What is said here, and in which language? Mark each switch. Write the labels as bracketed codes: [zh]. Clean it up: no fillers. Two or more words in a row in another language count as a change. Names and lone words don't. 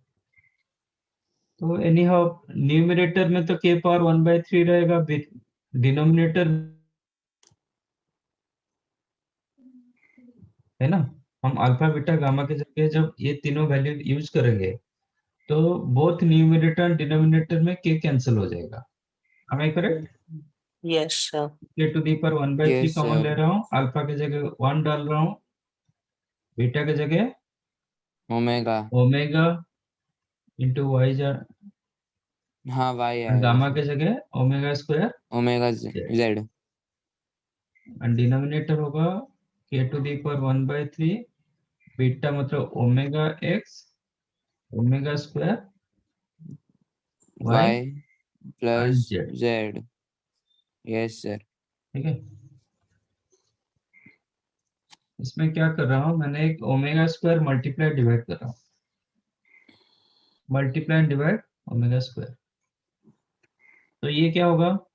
[hi] तो [en] any how [hi] न्यूमरेटर में तो k पावर 1/3 रहेगा, डिनोमिनेटर है ना. हम अल्फा बीटा गामा के जगह जब ये तीनों वैल्यू यूज करेंगे तो [en] both numerator and denominator [hi] में k कैंसिल हो जाएगा. [en] am I correct? Yes, sir. k to the power 1/3 Yes, [hi] कॉमन ले [en] sir. [hi] रहा हूँ, अल्फा के जगह 1 डाल रहा हूँ, बीटा के जगह [en] Omega. omega into y [hi] जा, हाँ y गामा आएगा के [en] sir. [hi] जगह [en] omega square Omega z. and denominator [hi] होगा [en] k to the power 1/3 [hi] बीटा मतलब [en] omega x omega square y Y plus z. z. Yes, sir. [hi] ठीक है. इसमें क्या कर रहा हूँ, मैंने एक [en] omega square multiply divide [hi] कर रहा हूँ, [en] multiply and divide omega square. [hi] तो ये क्या होगा,